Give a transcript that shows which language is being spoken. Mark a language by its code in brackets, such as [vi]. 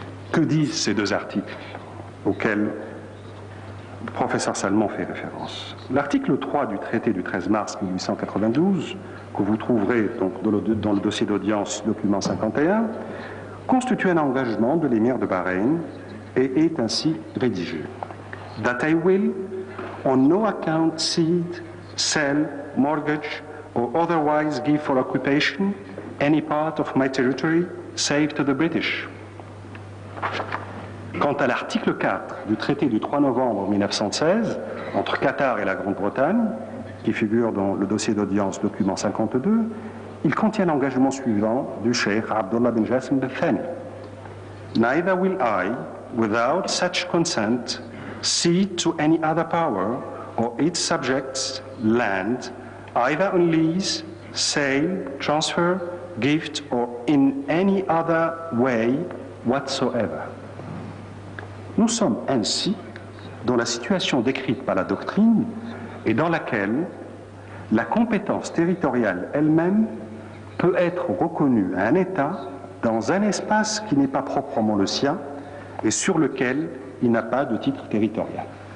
[fr] Que disent ces deux articles auxquels le professeur Salman fait référence? L'article 3 du traité du 13 mars 1892, que vous trouverez donc dans le dossier d'audience document 51, constitue un engagement de l'émir de Bahreïn et est ainsi rédigé. [en] That I will on no account cede, sell, mortgage or otherwise give for occupation any part of my territory save to the British. [fr] Quant à l'article 4 du traité du 3 novembre 1916 entre Qatar et la Grande-Bretagne, qui figure dans le dossier d'audience document 52, il contient l'engagement suivant du cheikh Abdullah bin Jassim Al Thani. [en] Neither will I, without such consent, cede to any other power or its subjects land, either on lease, sale, transfer, gift, or in any other way whatsoever. [fr] Nous sommes ainsi dans la situation décrite par la doctrine et dans laquelle la compétence territoriale elle-même peut être reconnu à un État dans un espace qui n'est pas proprement le sien et sur lequel il n'a pas de titre territorial.